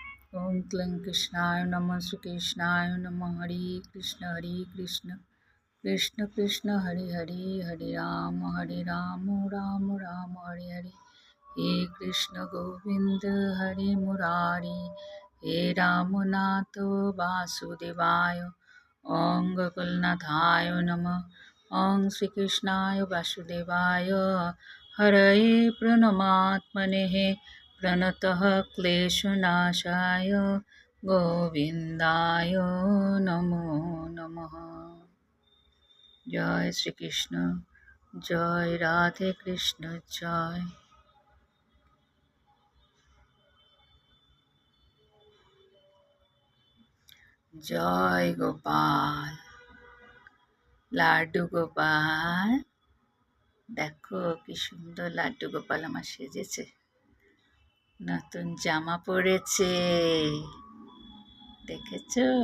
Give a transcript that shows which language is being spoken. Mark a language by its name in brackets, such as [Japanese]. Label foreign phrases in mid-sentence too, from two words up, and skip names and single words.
[Sanskrit] ओम क्लीं कृष्णाय नमः श्रीकृष्णाय नमः हरे कृष्ण कृष्ण कृष्ण हरे हरे हरे राम राम राम हरे हरे हे कृष्ण गोविंद हरे मुरारी हे रामनाथ वासुदेवाय ओं गोकुलनाथाय नमः ओं श्रीकृष्णाय वासुदेवाय हरये प्रणमात्मने प्रणतः क्लेशनाशाय गोविंदाय नमो नमः। [Hindi] जय श्री कृष्ण, जय राधे कृष्ण, जय गोपाल लाडू गोपाल। [Bangla] দেখো কি সুন্দর লাড্ডু গোপাল আমার সেজেছে, নতুন জামা পরেছে, দেখেছো?